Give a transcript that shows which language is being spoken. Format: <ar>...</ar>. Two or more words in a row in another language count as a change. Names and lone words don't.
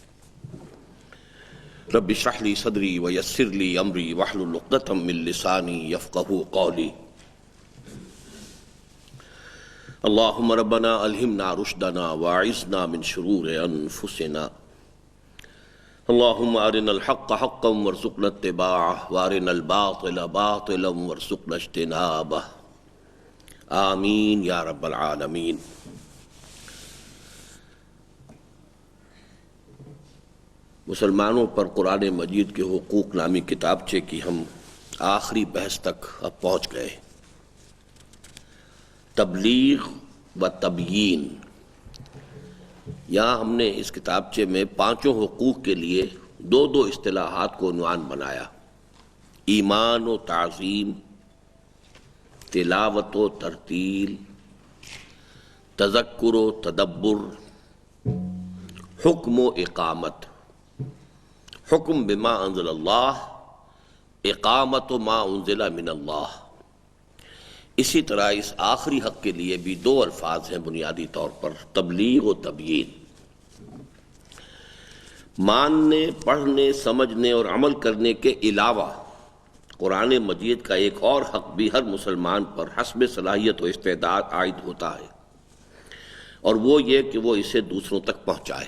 <ar>رب اشرح لي صدری ويسر لي أمری واحلل عقدۃ من لسانی یفقہوا قولی اللہم ربنا الہمنا رشدنا واعذنا من شرور انفسنا اللہم ارنا الحق حقا وارزقنا اتباعہ وارنا الباطل باطلا وارزقنا اجتنابہ آمین یا رب العالمین۔</ar> <ur>مسلمانوں پر قرآن مجید کے حقوق نامی کتابچے کی ہم آخری بحث تک اب پہنچ گئے۔ تبلیغ و تبیین، یہاں ہم نے اس کتابچے میں پانچوں حقوق کے لیے دو اصطلاحات کو عنوان بنایا: ایمان و تعظیم، تلاوت و ترتیل، تذکر و تدبر، حکم و اقامت۔</ur> <ar>حکم بما انزل اللہ، اقامت ما انزل من اللہ۔</ar> <ur>اسی طرح اس آخری حق کے لیے بھی دو الفاظ ہیں بنیادی طور پر: تبلیغ و تبیین۔ ماننے، پڑھنے، سمجھنے اور عمل کرنے کے علاوہ قرآن مجید کا ایک اور حق بھی ہر مسلمان پر حسب صلاحیت و استعداد عائد ہوتا ہے، اور وہ یہ کہ وہ اسے دوسروں تک پہنچائے۔</ur>